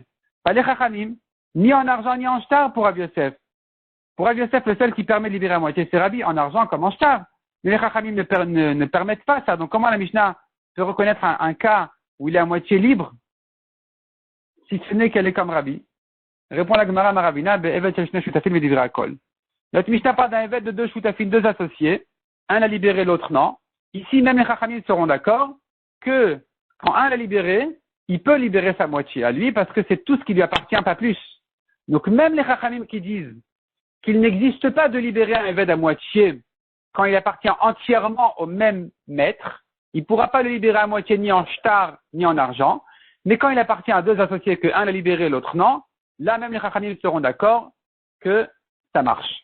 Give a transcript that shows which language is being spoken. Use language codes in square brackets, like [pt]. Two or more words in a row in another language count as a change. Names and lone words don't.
[fr] Pas les Chachamim, ni en argent ni en shtar pour Rabbi Yosef. Pour Rabbi Yosef, le seul qui permet de libérer à moitié, c'est Rabbi, en argent comme en shtar. Mais les Chachamim ne permettent pas ça. Donc comment la Mishnah peut reconnaître un cas où il est à moitié libre, si ce n'est qu'elle est comme Rabbi? Répond la Gemara [he] מרבינא, עבד של שני שותפים ודברי הכל. [fr] Notre Mishnah parle d'un Eved de deux shutafim, deux associés. Un l'a libéré, l'autre non. Ici, même les Chachamim seront d'accord que quand un l'a libéré, il peut libérer sa moitié à lui parce que c'est tout ce qui lui appartient, pas plus. Donc même les Chachamim qui disent qu'il n'existe pas de libérer un Eved à moitié quand il appartient entièrement au même maître, il ne pourra pas le libérer à moitié ni en shtar ni en argent, mais quand il appartient à deux associés que un l'a libéré, l'autre non, là même les Chachamim seront d'accord que ça marche.